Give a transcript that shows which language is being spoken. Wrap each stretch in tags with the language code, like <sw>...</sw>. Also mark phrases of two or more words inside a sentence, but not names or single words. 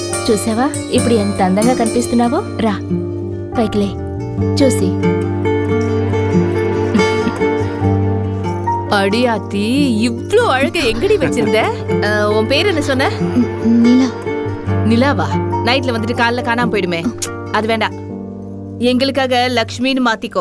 <te>చూసావా ఇప్పుడు ఎంత అందంగా కనిపిస్తున్నావో? రా పైకిలే చూసి.</te> <ta>அடியாத்தி, இவ்ளோ அழக எங்கடி வச்சிருந்த? உன் பேர் என்ன சொன்ன? நிலா. நிலாவா? நைட்ல வந்துட்டு காலைல காணாம போயிடுமே, அது வேண்டாம். எங்களுக்காக லக்ஷ்மின்னு மாத்திக்கோ.</ta>